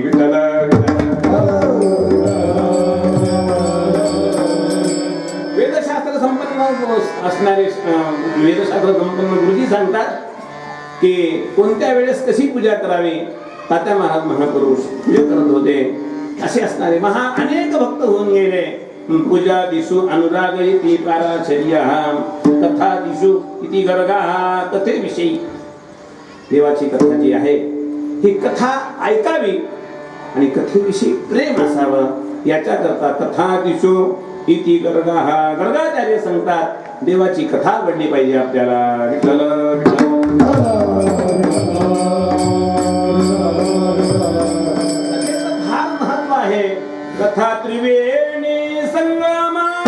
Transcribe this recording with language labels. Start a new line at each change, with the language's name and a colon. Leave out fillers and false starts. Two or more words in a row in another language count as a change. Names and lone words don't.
Marathi: विठ्ठल वेदशास्त्र संपन्न असणारे वेदशास्त्र संपन्न गुरुजी सांगतात की कोणत्या वेळेस कशी पूजा करावी. तात्या महाराज महापुरुष पूजा करत होते, असे असणारे अनेक भक्त होऊन गेले.
Sanskrit: पूजा दिशू अनुराग इति पाराशर्य कथा दिशू इति गर्गा.
Marathi: कथेविषयी देवाची कथा जी आहे ही कथा ऐकावी आणि कथेविषयी प्रेम असावं याच्याकरता
Sanskrit: कथा दिशू इति गर्गा.
Marathi: गर्गाचार्य सांगतात देवाची कथा आवडली पाहिजे आपल्याला. विठ्ठल फार महत्व आहे. कथा त्रिवेणी संगमा